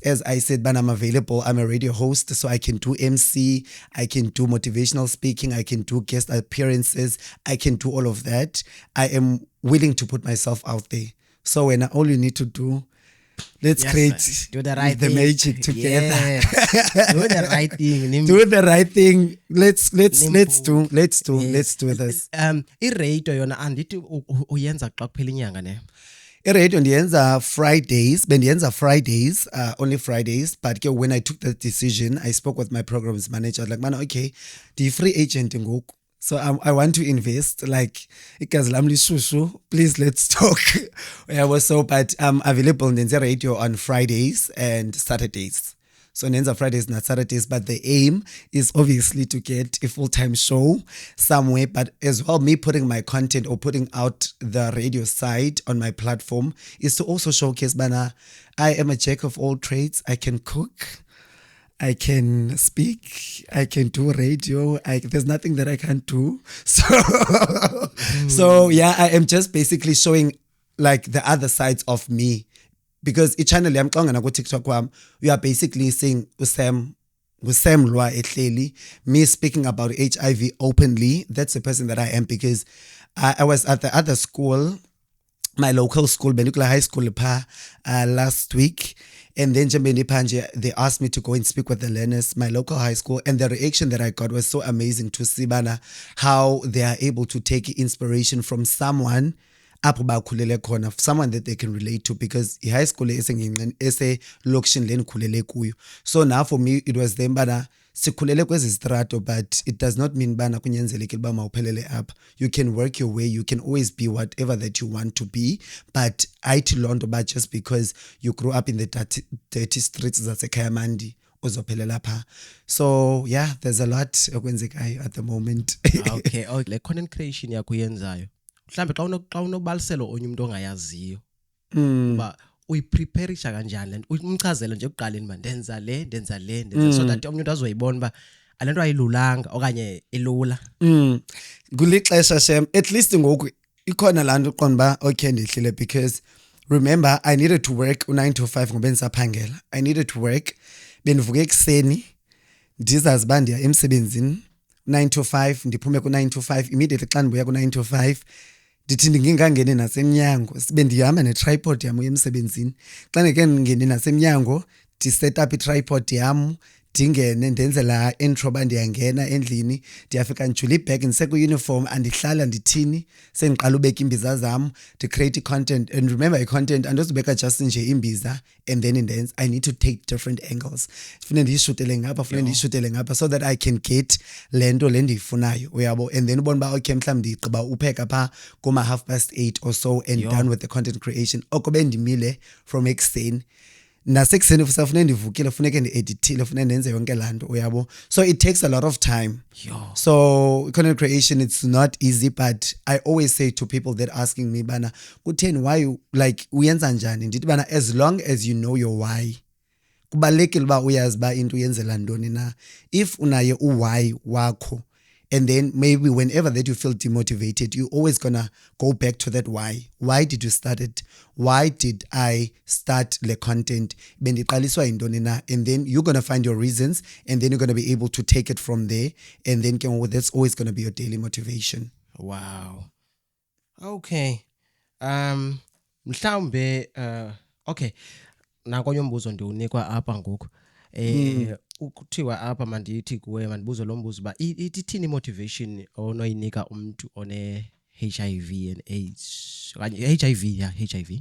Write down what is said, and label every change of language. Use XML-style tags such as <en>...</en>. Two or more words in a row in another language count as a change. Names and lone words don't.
<en>As I said, but I'm available. I'm a radio host, so I can do MC, I can do motivational speaking, I can do guest appearances, I can do all of that. I am willing to put myself out there. So when all you need to do, Let's Yes, create sir. Do the right the thing. magic together. Yes. Do the right thing. Do the right thing. Let's do Yes. this.</en> <xh>I-radio yona andithi uyenza xa kuphela inyanga ne.</xh> <en>Radio ndiyenza Fridays, bendiyenza Fridays, only Fridays. But when I took that decision, I spoke with my programs manager. Like, man, okay, the free agent ngoku. So I want to invest. Like,</en> <xh>igazi lam lishushu.</xh> <en>Please, let's talk. But I'm available in the radio on Fridays and Saturdays. So Nenza Fridays, not Saturdays, but the aim is obviously to get a full-time show somewhere, but as well, me putting my content or putting out the radio side on my platform is to also showcase, Bana, I am a jack of all trades. I can cook, I can speak, I can do radio. There's nothing that I can't do. So yeah, I am just basically showing like the other sides of me.</en> <xh>Because i-channel yam xa ungena ku-TikTok wam,</xh> <en>you are basically seeing Sam Lwa ehleli, me speaking about HIV openly. That's the person that I am, because I was at the other school, my local school, Benukla High School, last week. And then they asked me to go and speak with the learners, my local high school. And the reaction that I got was so amazing to see, Bana, how they are able to take inspiration from someone someone that they can relate to, because high school is location</en> <xh>len khulele kuyo.</xh> <en>So now for me it was them</en> <xh>bana sikhulele kwezi strato,</xh> <en>but it does not mean</en> <xh>bana kunyanzelekile ba mawuphelele</xh> <en>up. You can work your way, you can always be whatever that you want to be, but</en> <xh>ayithi lonto ba</xh> <en>just because you grew up in the dirty streets</en> <xh>zaseKhayamandi uzophelela pha.</xh> <en>So yeah, there's a lot okwenzekayo at the moment.</en> <xh>Okay, le</xh> <en>content creation</en> <xh>yakho yenzayo, mhlambe xa unobaliselo onye umuntu ongayaziyo, ba uyiprepareisha kanjani lento, umchazela nje ekuqaleni ba ndenza le</xh> <en>so that</en> <xh>omnye umuntu azoyibona ba alento ayilulanga okanye ilula. Kulixesha shem,</xh> <en>at least</en> <xh>ngoku ikhona laa nto uqonda ba okay ndihlile,</xh> <en>because remember I needed to work 9 to 5</en> <xh>ngoba bendisaphangela.</xh> <en>I needed to work,</en> <xh>bendivuka ekuseni ndizazi uba ndiya emsebenzini 9 to 5, ndiphume ku-9 to 5, immediately xa ndibuya ku-9 to 5 ndithi ndingingangeni nasemnyango, sibe ndihamba netripod yam emsebenzini. Xa ndike ndingene nasemnyango ndiset up itripod yam, ndingene ndenze laa intro ba ndiyangena endlini, ndiyafika ndijule ibhegi ndiseku-uniform, andihlala ndithini, sendiqala ubeka iimbiza zam, ndicreate i-content.</xh> <en>And remember,</en> <xh>i-content andizubeka</xh> <en>just</en> <xh>nje imbiza</xh> <en>and then ndenze, I need to take different angles.</en> <xh>Funeka ndiyishutele ngapha,</xh> <en>so that I can get</en> <xh>le nto le ndiyifunayo, uyabo.</xh> <en>And then</en> <xh>ubona uba okay mhlawumbi ndigqiba upheka phaa koma 8:30 or so</xh> <en>and done with the content creation.</en> <xh>Oko bendimile from ekuseni, nasekuseni funeka ndivukile, funeke ndi-edithile, funeka ndenze yonke laa nto, uyabo.</xh> <en>So it takes a lot of time. So content creation, it's not easy, but I always say to people that asking me</en> <xh>bana kutheni,</xh> <en>why, like</en> <xh>uyenza njani, ndithi bana</xh> <en>as long as you know your why.</en> <xh>Kubalulekile uba uyazi uba into uyenzela ntoni na. If unaye u-why wakho,</xh> <en>and then maybe whenever that you feel demotivated, you're always gonna go back to that why. Why did you start it? Why did I start the content? Bendiqaliswa yintoni na? And then you're gonna find your reasons, and then you're gonna be able to take it from there. And then that's always gonna be your daily motivation. Wow. Okay. Mhlawumbe okay.</en> <xh>Nakonye umbuzo ndiwunikwa apha ngoku. Ukuthiwa apha mandithi kuwe mandibuzo lo mbuzo ba ithini motivation onoyinika umuntu one HIV and AIDS okanye HIV.</xh>